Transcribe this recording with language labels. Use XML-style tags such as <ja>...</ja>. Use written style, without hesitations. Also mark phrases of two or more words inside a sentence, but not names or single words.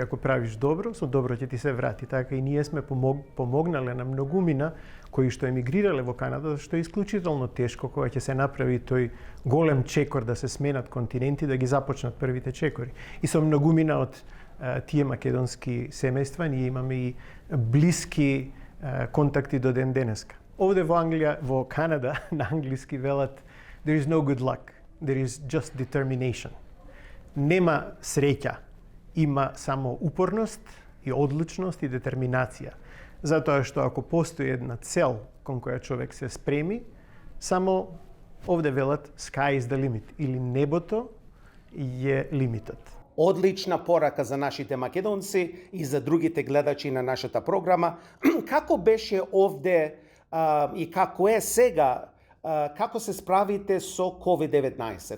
<mk>Ако правиш добро, со добро ќе ти се врати. Така и ние сме помогнале на многумина кои што емигрирале во Канада, што е исклучително тешко кога ќе се направи тој голем чекор да се сменат континенти, да ги започнат првите чекори. И со многумина од тие македонски семејства ние имаме и блиски контакти до ден денеска. Овде во Англија, во Канада, на англиски велат</mk> <en>there is no good luck, there is just determination.</en> <mk>Нема среќа, има само упорност и одлучност и детерминација. Затоа што ако постои една цел кон која човек се спреми, само овде велат</mk> <en>sky is the limit,</en> <mk>или небото е лимитот. Одлична порака за нашите македонци и за другите гледачи на нашата програма. Како беше овде и како е сега, како се справите со COVID-19?</mk>